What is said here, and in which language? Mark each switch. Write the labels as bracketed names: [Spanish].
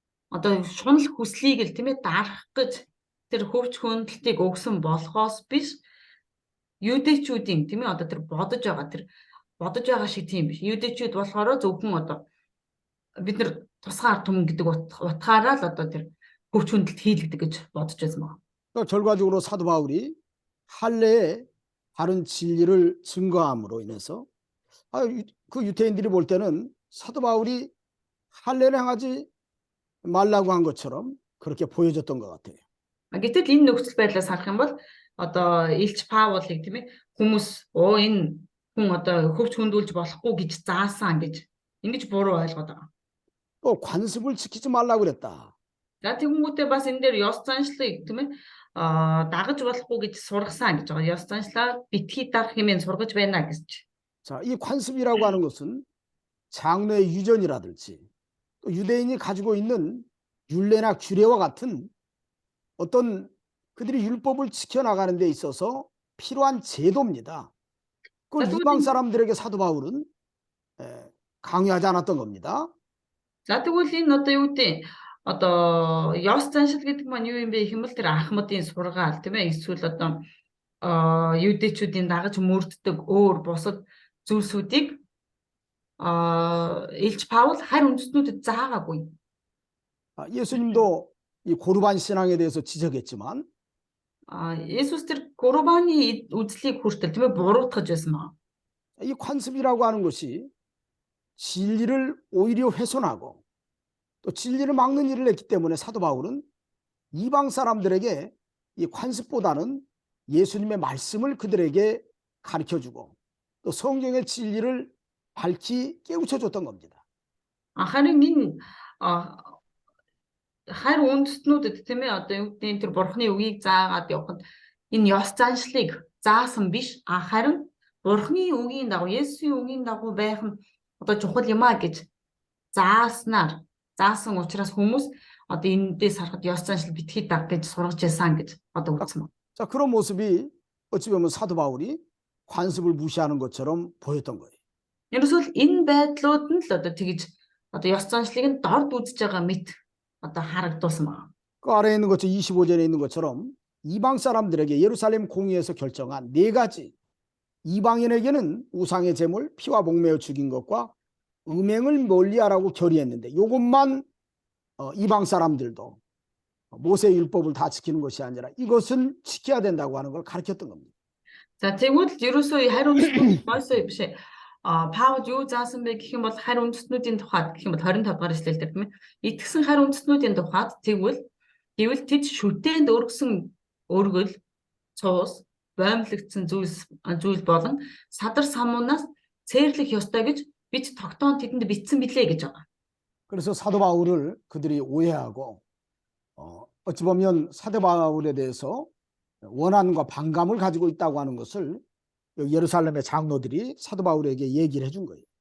[Mongolian] одоо шунал хүслийг л тийм ээ дарах гэж тэр хөвч хөндлөлтийг өгсөн болохоос биш юудэчүүдийн тийм ээ одоо тэр бодож байгаа шиг тийм биш. Юудэчүүд болохоор зөвхөн одоо бид нар тусгай ард түмэн гэдэг утгаараа л одоо тэр хөвч хөндлөлт хийлэгдэг гэж бодож байсан байна. [Korean] 또 결과적으로 사도 바울이 할례의 바른 진리를 증거함으로 인해서 그 유대인들이 볼 때는 사도 바울이 할례를 행하지 말라고 한 것처럼 그렇게 보여졌던 것 같아요. [Mongolian] Гэтэл энэ нөхцөл байдлаас харах юм бол одоо Илч Паулыг тийм ээ хүмүүс энэ хүн одоо хөвч хөндлүүлж болохгүй гэж заасан гэж ингэж буруу ойлгоод байгаа. [Korean] 또 관습을 지키지 말라고 그랬다. [Mongolian] За тэгмүүдээ бас энэ дээр ёс заншлыг тийм ээ дагаж болохгүй гэж сургасан гэж байгаа. ёс заншлаа битгий дагах хэмээн сургаж байна гэж. [Korean] 자, 이 관습이라고 하는 것은 장로의 유전이라든지 또 유대인이 가지고 있는 율례나 규례와 같은 어떤 그들이 율법을 지켜나가는 데 있어서 필요한 제도입니다. 그걸 자, 이방 사람들에게 사도 바울은 강요하지 않았던 겁니다. [Mongolian] За тэгвэл энэ одоо юу гэдэг одоо ёс заншил гэдэг маань юу юм бэ гэх юм бол тэр ахмадын сургаал тийм ээ эсвэл одоо юудэчүүдийн дагаж мөрддөг өөр бусад зүйлсүүдийг Илч Паул харь үндэстнүүдэд заагаагүй. [Korean] 예수님도 이 고르반 신앙에 대해서 지적했지만 [Mongolian] Есүс тэр Гурбаны үзлийг хүртэл тийм ээ буруутгаж байсан маа. [Korean] 이 관습이라고 하는 것이 진리를 오히려 훼손하고 또 진리를 막는 일을 했기 때문에 사도 바울은 이방 사람들에게 이 관습보다는 예수님의 말씀을 그들에게 가르쳐주고 또 성경의 진리를 밝히 깨우쳐줬던 겁니다. [Mongolian] Харин энэ харь үндэстнүүдэд тийм ээ одоо юу гэдэг тэр бурхны үгийг заагаад явахад энэ ёс заншлыг заасан биш харин бурхны үгийн дагуу Есүсийн үгийн дагуу байх нь одоо чухал юм а гэж заасан учраас хүмүүс одоо эндээс харахад ёс заншил битгий даг гэж сургаж байсан гэж одоо үзсэн байна. [Korean] 자, 그런 모습이 어찌 보면 사도 바울이 관습을 무시하는 것처럼 보였던 거예요. [Mongolian] Ерөөсөө энэ байдлууд нь л одоо тэгж одоо ёс заншлыг нь дорд үзэж байгаа мэт одоо харагдуулсан байна. [Korean] 그 아래에 있는 것처럼 25절에 있는 것처럼 이방 사람들에게 예루살렘 공의에서 결정한 네 가지 이방인에게는 우상의 제물 피와 목매어 죽인 것과 음행을 멀리하라고 결의했는데 이것만 이방 사람들도 모세 율법을 다 지키는 것이 아니라 이것은 지켜야 된다고 하는 걸 가르쳤던 겁니다. [Mongolian] За тэгвэл ерөөсөө харь үндэстнүүд Мойсе биш ээ. Паул юу заасан бэ гэх юм бол харь үндэстнүүдийн тухайд гэх юм бол 25 дугаар эшлэл дээр тийм ээ. Итгэсэн харь үндэстнүүдийн тухайд тэгвэл тэд шүтээнд өргөсөн өргөл, цуус, боомлогдсон зүйл болон садар самуунаас цээрлэх ёстой гэж бид тогтоон тэдэнд бичсэн билээ гэж байгаа. [Korean] 그래서 사도 바울을 그들이 오해하고 어찌 보면 사도 바울에 대해서 원한과 반감을 가지고 있다고 하는 것을 예루살렘의 장로들이 사도 바울에게 얘기를 해준 거예요.